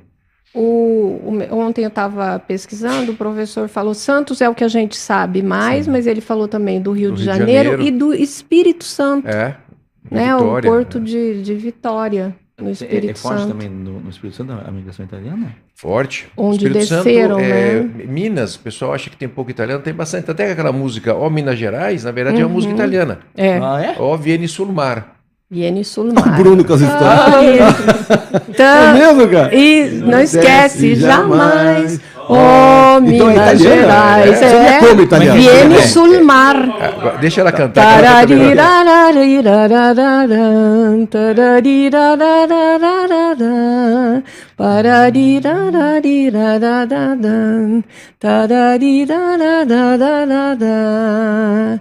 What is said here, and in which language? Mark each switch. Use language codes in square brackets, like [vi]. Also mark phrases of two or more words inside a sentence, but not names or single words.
[pt] Ontem eu estava pesquisando, o professor falou, Santos é o que a gente sabe mais, mas ele falou também do Rio de Janeiro e do Espírito Santo, É. né? Vitória, O porto de Vitória, no Espírito É forte Santo. também no Espírito Santo a migração italiana? Forte. Onde Espírito desceram, Santo, né? Minas, o pessoal acha que tem pouco italiano, tem bastante. Até aquela música, Ó Minas Gerais, na verdade é uma música italiana. É, Ah, é? Ó Vieni sul mar. Viene O Sulmar. Bruno com as histórias. Ah, É então, mesmo, cara? e não esquece jamais, oh, Então é Minas italiana? Gerais, Seria como italiano? Viene É. Sulmar. Agora, deixa ela cantar. que ela canta melhor. Tararirarirarararan, tararirarirarararan, pararirarirarararan, tararirarirarararan.